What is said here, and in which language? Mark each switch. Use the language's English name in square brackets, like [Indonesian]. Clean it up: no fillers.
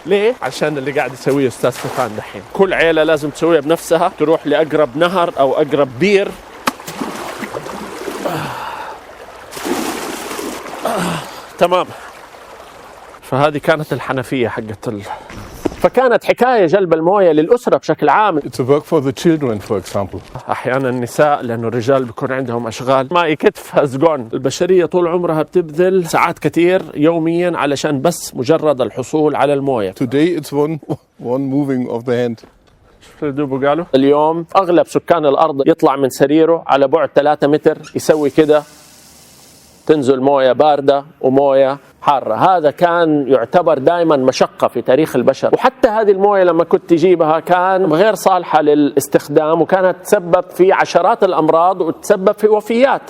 [Arabic] ليه؟ عشان اللي قاعد يسويه أستاذ ستيفان دحين. كل عيلة لازم تسويها بنفسها، تروح لأقرب نهر أو أقرب بير. تمام. فهذه كانت الحنفية حقت فكانت حكاية جلب الموية للأسرة بشكل عام. [English] It's a work for the children, for example. [Arabic] أحيانا النساء، لأنه الرجال بيكون عندهم أشغال ما يكتف هزقون. البشرية طول عمرها بتبذل ساعات كتير يوميا علشان بس مجرد الحصول على الموية. [English] Today it's one moving of the hand. [Arabic] قالوا اليوم أغلب سكان الأرض يطلع من سريره على بعد 3 متر، يسوي كده، تنزل موية باردة وموية حارة. هذا كان يعتبر دائما مشقة في تاريخ البشر، وحتى هذه الموية لما كنت تجيبها كان غير صالحة للاستخدام، وكانت تسبب في عشرات الأمراض وتسبب في وفيات.